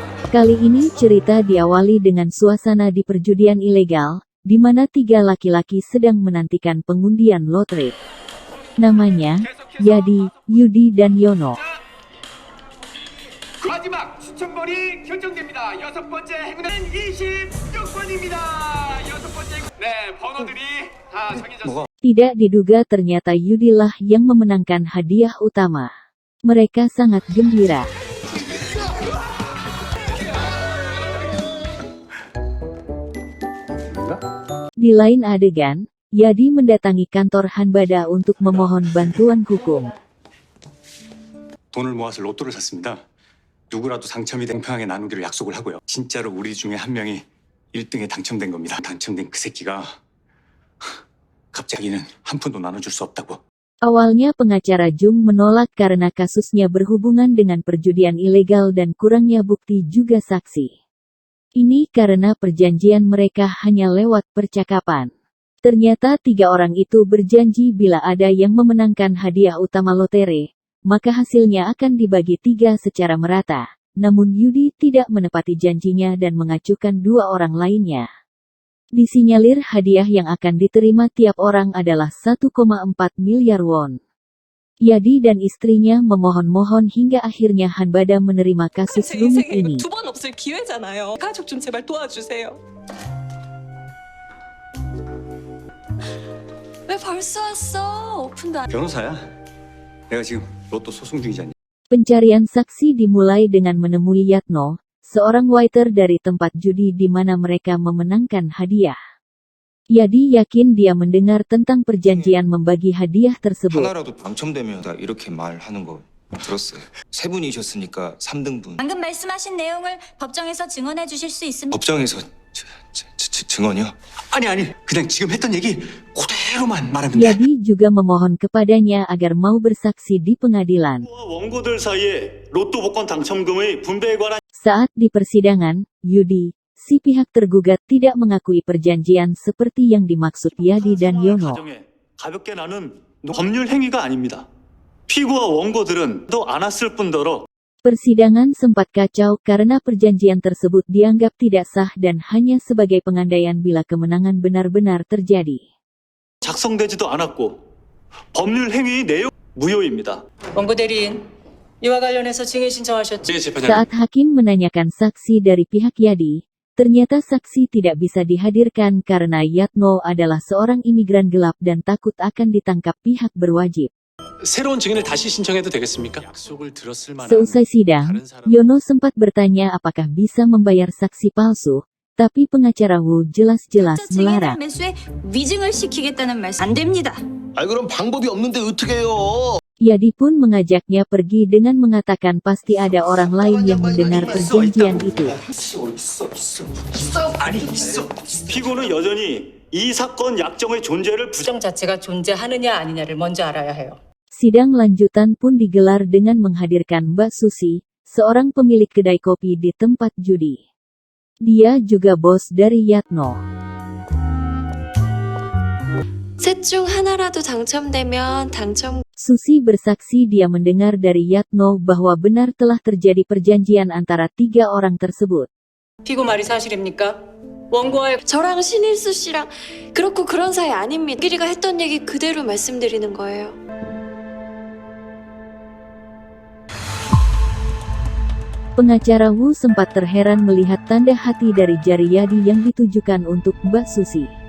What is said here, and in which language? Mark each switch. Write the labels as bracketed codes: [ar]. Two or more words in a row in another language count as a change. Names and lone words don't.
[id] Kali ini cerita diawali dengan suasana di perjudian ilegal, di mana 3 laki-laki sedang menantikan pengundian lotre. Namanya, Yadi, Yudi dan Yono. [ko] 마지막 추첨번이 결정됩니다. 6번째 행운은 26번입니다. 6번째 네, 번호들이 다 정해졌습니다. [id] Tidak diduga ternyata Yudilah yang memenangkan hadiah utama. Mereka sangat gembira. Di lain adegan, Yadi mendatangi kantor Hanbada untuk memohon bantuan hukum. [ko] 돈을 모아서 로또를 샀습니다. 누구라도 당첨이 된 평하게 나누기로 약속을 하고요. 진짜로 우리 중에 한 명이 1등에 당첨된 겁니다. 당첨된 그 새끼가 갑자기는 한 푼도 나눠줄 수 없다고. [id] Awalnya pengacara Jung menolak karena kasusnya berhubungan dengan perjudian ilegal dan kurangnya bukti juga saksi. Ini karena perjanjian mereka hanya lewat percakapan. Ternyata 3 orang itu berjanji bila ada yang memenangkan hadiah utama lotre, maka hasilnya akan dibagi 3 secara merata. Namun Yudi tidak menepati janjinya dan mengacukan 2 orang lainnya. Disinyalir hadiah yang akan diterima tiap orang adalah 1,4 miliar won. Yadi dan istrinya memohon-mohon hingga akhirnya Hanbada menerima kasus rumit ini. [ko] 2번 없을 기회잖아요. 가족 좀 제발 도와주세요. 왜 벌써 왔어? 오픈도 안... 변호사야. 내가 지금 로또 소송 중이잖니. [id] Pencarian saksi dimulai dengan menemui Yatno, seorang waiter dari tempat judi di mana mereka memenangkan hadiah. Yadi yakin dia mendengar tentang perjanjian membagi hadiah tersebut. [ko] 하나라도 당첨되면 다 이렇게 말하는 거 들었어요. 3분이셨으니까 3등분. 방금 말씀하신 내용을 법정에서 증언해 주실 수 있습니까? 법정에서 증언이요? 아니. 그냥 지금 했던 얘기 그대로만 말하면 돼. [id] Yadi juga memohon kepadanya agar mau bersaksi di pengadilan. [ko] 원고들 사이에 로또 복권 당첨금의 분배에 관한 [id] Saat di persidangan, Yudi, si pihak tergugat tidak mengakui perjanjian seperti yang dimaksud Yadi dan Yono. [ko] 가정에 가볍게 나눈 법률 행위가 아닙니다. 피고와 원고들은 또 안 왔을 뿐더러 [id] Persidangan sempat kacau karena perjanjian tersebut dianggap tidak sah dan hanya sebagai pengandaian bila kemenangan benar-benar terjadi. [ko] 작성되지도 않았고 법률 행위 내용 무효입니다. 원고 대리인, 이와 관련해서 증인 신청하셨죠? [id] Saat hakim menanyakan saksi dari pihak Yadi, ternyata saksi tidak bisa dihadirkan karena Yatno adalah seorang imigran gelap dan takut akan ditangkap pihak berwajib. [ko] 새로운 증인을 다시 신청해도 되겠습니까? 약속을 들었을 만한 [id] Seusai sidang, Yono sempat bertanya apakah bisa membayar saksi palsu, tapi pengacara Wu jelas-jelas melarang. [ko] 매수에 위증을 시키겠다는 말씀 안 됩니다. 그럼 방법이 없는데 어떻게 해요? [id] Yadi pun mengajaknya pergi dengan mengatakan pasti ada orang lain yang mendengar perjanjian itu. [ko] 피고는 여전히 이 사건 약정의 존재를 부정 자체가 존재하느냐 아니냐를 먼저 알아야 해요. [id] Sidang lanjutan pun digelar dengan menghadirkan Mbak Susi, seorang pemilik kedai kopi di tempat judi. Dia juga bos dari Yatno. [ko] 셋 중 하나라도 당첨되면 당첨. [id] Susi bersaksi dia mendengar dari Yatno bahwa benar telah terjadi perjanjian antara 3 orang tersebut. [ko] 피고 말이 사실입니까? 원고와의 저랑 신일수 씨랑 그렇고 그런 사이 아닙니다. 끼리가 했던 얘기 그대로 말씀드리는 거예요. [id] Pengacara Wu sempat terheran melihat tanda hati dari jari Yadi yang ditujukan untuk Mbak Susi.